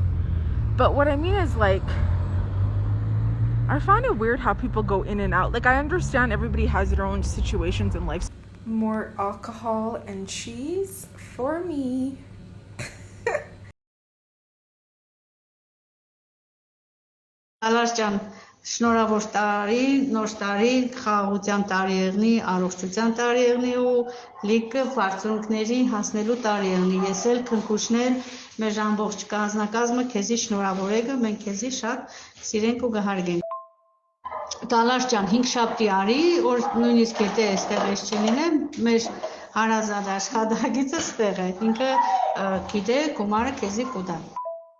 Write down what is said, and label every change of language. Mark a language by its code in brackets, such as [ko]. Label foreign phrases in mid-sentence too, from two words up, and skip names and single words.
[en] But what I mean is, like, I find it weird how people go in and out. Like, I understand everybody has their own situations in life. More alcohol and cheese for me. [hy] Talar ջան, շնորհավոր տարի, նոր տարի, խաղաղության տարի եղնի, առողջության տարի եղնի ու լիքը բարձունքների հասնելու տարի եղնի։ Ես էլ քնքուշներ մեր ամբողջ կազմակազմը քեզի շնորհավոր եկը, մենք քեզի շատ սիրենք ու կհարգենք։ Talar ջան, 5 շաբթի արի, որ նույնիսկ եթե այստեղ ես չլինեմ, մեր հարազատ աշխատակիցը ստեղ է, ինքը գիտե գումարը քեզի կուտա։